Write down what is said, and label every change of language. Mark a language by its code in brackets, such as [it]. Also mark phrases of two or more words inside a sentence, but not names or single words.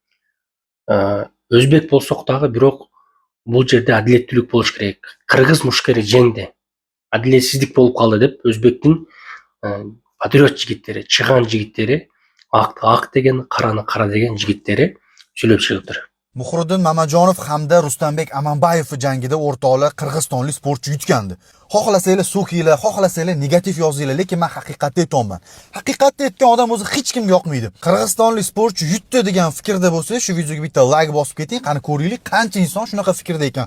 [ky] Өзбек болсок дагы, бирок бул жерде адилеттүүлүк болуш керек. Кыргыз мушкери жеңди. Адилетсиздик болуп калды деп Өзбектин патриот жигиттери, чыган жигиттери, ак деген, караны кара деген жигиттери сүйлөп чыгыптыр. [uz] Muhriddin Mamajonov hamda Ruslanbek Amanbayev jangida o'rtoqlar qirg'izistonlik sportchi yutgandi. Xohlasanglar so'kinglar, xohlasanglar negativ yozinglar, lekin men haqiqatni aytaman. Haqiqatni aytgan odam o'zi hech kimga yoqmaydi. Qirg'izistonlik sportchi yutdi degan fikrda bo'lsa, shu videoga bitta like bosib keting, qani ko'raylik qancha inson shunaqa fikrda ekan.